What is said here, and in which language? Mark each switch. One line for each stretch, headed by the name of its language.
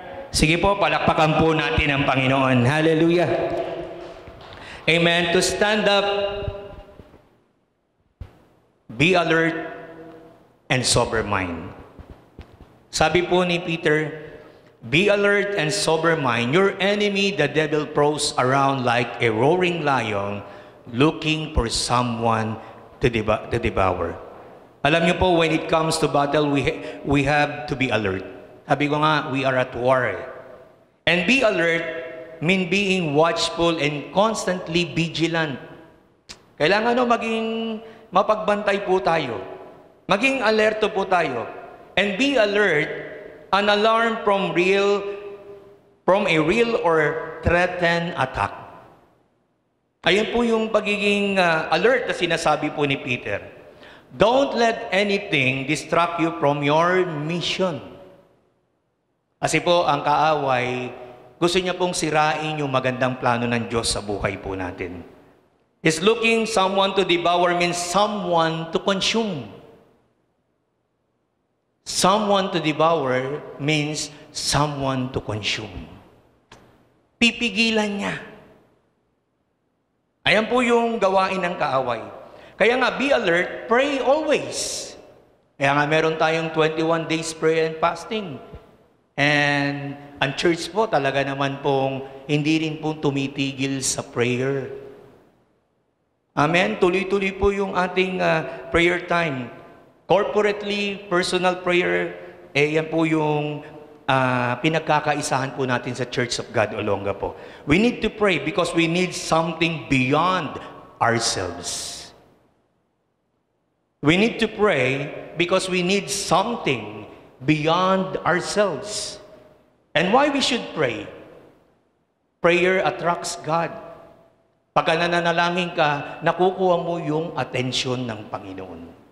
Filipino: Sige po, palakpakan po natin ang Panginoon.
English: Hallelujah. Amen. To stand up, be alert, and sober mind.
Filipino: Sabi po ni
English: Peter, be alert and sober mind. Your enemy, the devil, prowls around like a roaring lion looking for someone to devour.
Filipino: Alam niyo po,
English: when it comes to battle, we have to be alert.
Filipino: Sabi ko nga,
English: we are at war. And be alert mean being watchful and constantly vigilant.
Filipino: Kailangan maging mapagbantay po tayo. Maging alerto po tayo.
English: And be alert, an alarm from a real or threatened attack.
Filipino: Ayun po yung pagiging alert na sinasabi po ni Peter.
English: Don't let anything distract you from your mission.
Filipino: Kasi po, ang kaaway, gusto niya pong sirain yung magandang plano ng Diyos sa buhay po natin.
English: He's looking someone to devour means someone to consume. Someone to devour means someone to consume.
Filipino: Pipigilan niya. Ayan po yung gawain ng kaaway. Kaya nga,
English: be alert, pray always.
Filipino: Kaya nga, meron tayong 21 days
English: prayer and fasting.
Filipino: And ang church po talaga naman pong hindi rin po tumitigil sa prayer. Amen? Tuloy-tuloy po yung ating prayer time. Corporately, personal prayer, yan po yung pinagkakaisahan po natin sa Church of God Olonga po.
English: We need to pray because we need something beyond ourselves. We need to pray because we need something beyond ourselves. And why we should pray? Prayer attracts God.
Filipino: Pagka nananalangin ka, nakukuha mo yung atensyon ng Panginoon.